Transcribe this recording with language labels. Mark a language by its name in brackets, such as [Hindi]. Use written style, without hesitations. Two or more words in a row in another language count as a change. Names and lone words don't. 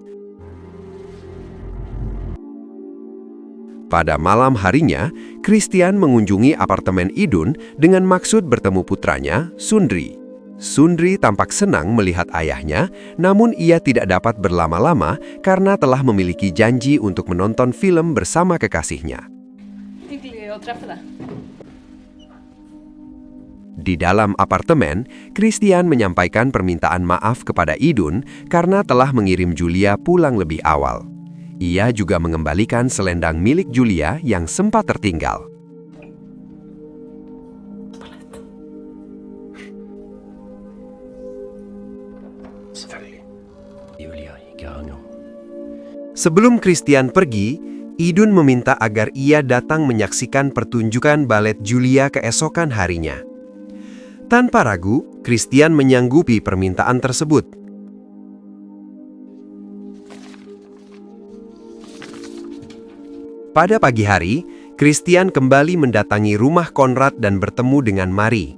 [Indonesian] Pada malam harinya, Christian mengunjungi apartemen Idun dengan maksud bertemu putranya, Sundri. Sundri tampak senang melihat ayahnya, namun ia tidak dapat berlama-lama karena telah memiliki janji untuk menonton film bersama kekasihnya. [Norwegian] hyggelig å treffe deg. [Indonesian] Di dalam apartemen, Christian menyampaikan permintaan maaf kepada Idun karena telah mengirim Julia pulang lebih awal. Ia juga mengembalikan selendang milik Julia yang sempat tertinggal. [Norwegian] Selvfølgelig. Julia i Garanger. [Indonesian] Sebelum Christian pergi, Idun meminta agar ia datang menyaksikan pertunjukan balet Julia keesokan harinya. Tanpa ragu, Christian menyanggupi permintaan tersebut. Pada pagi hari, Christian kembali mendatangi rumah Conrad dan bertemu dengan Mari.